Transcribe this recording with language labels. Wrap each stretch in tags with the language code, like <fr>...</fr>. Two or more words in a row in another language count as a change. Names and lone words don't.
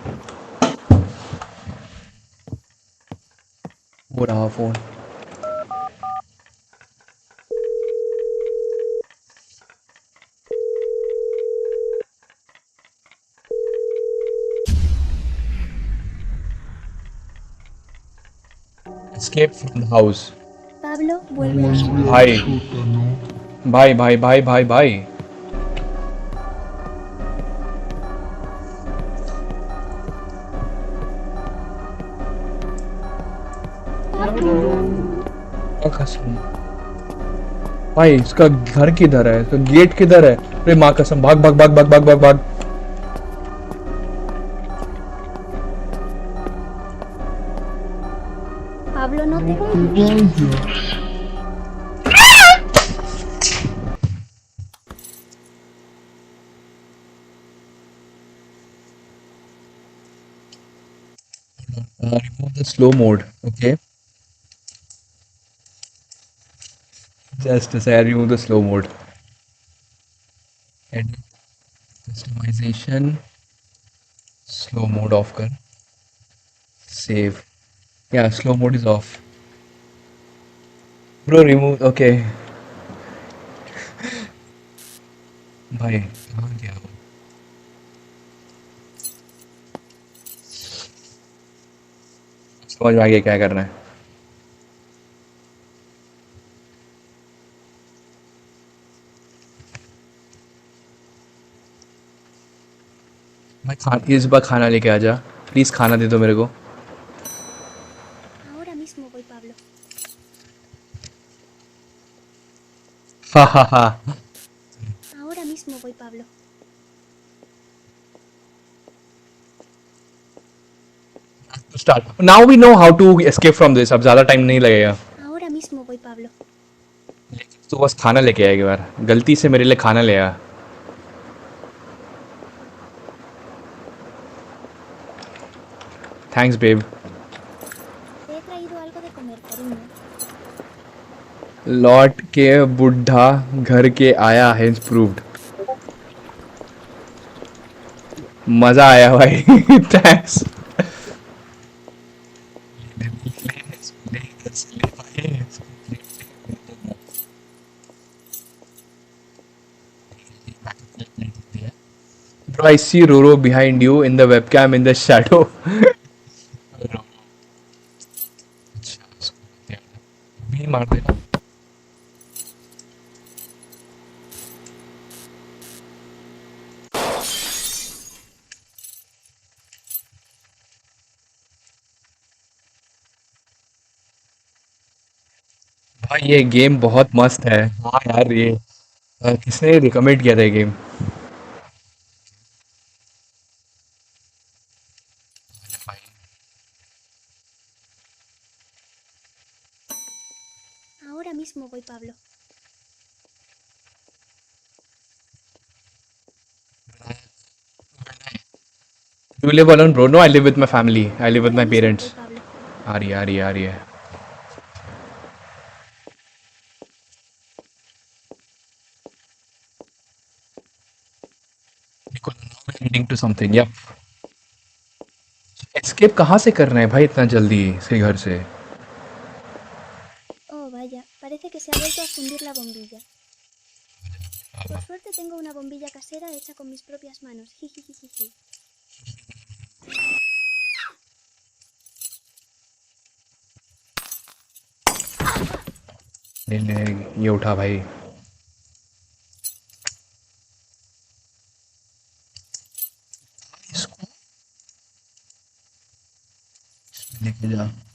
<hi>वो रहा फोन।</hi> <en>Escape from the house.</en> <es>Pablo vuelve a su...</es> <hi>भाई भाई भाई भाई भाई भाई। कसम भाई, इसका घर किधर है? इसका गेट किधर है? अरे माँ कसम, भाग भाग भाग भाग भाग भाग भाग।</hi> <es>Pablo, no te...</es> <en>Remove the slow mode. Okay, just as I remove the slow mode. Edit, customization, slow mode off कर. Save. Yeah, slow mode is off. Bro, remove.</en> <hi>Okay. भाई कहाँ गया वो? समझ में आ गया क्या करना है। भाई इस बार खाना लेके आ जा प्लीज, खाना दे दो मेरे को।</hi> <es>Ahora mismo voy, Pablo. हा हा हा। Ahora mismo voy, Pablo.</es> <en>Start. Now we know how to escape from this.</en> <hi>अब ज्यादा टाइम नहीं लगेगा।</hi> <es>Ahora mismo voy, Pablo.</es> <hi>तो बस खाना लेके आया एक बार, गलती से मेरे लिए खाना ले आया।</hi> <en>thanks babe.</en> <es>Te he traído algo de comer, cariño.</es> <hi>लौट के बुढ़ा घर के आया है प्रूव्ड। मजा आया भाई.</hi> <en>Thanks. Bro, I see Roro behind you in the webcam in the shadow.</en> <hi>भी मार देना. भाई ये गेम बहुत मस्त है. हाँ यार ये किसने रिकमेंड किया था ये गेम?</hi> <es>Ahora mismo voy, Pablo.</es> <en>You live alone, bro? No, I live with my family. I live with</en> <es>Ahora</es> <en>my</en> <es>mismo voy,</es> <en>parents.</en> <es>Pablo.</es> <hi>आ रही है, आ रही है, आ रही है.</hi> <en>Leading to something. Yep.</en> <hi>एस्केप कहाँ से कर रहे हैं भाई इतना जल्दी से घर से?</hi> <es>Oh, vaya, parece que se ha vuelto a fundir la bombilla. Por suerte tengo una bombilla casera hecha con mis propias manos. Jijijijiji.</es> <hi>ये उठा भाई. इसको लेके जा.</hi>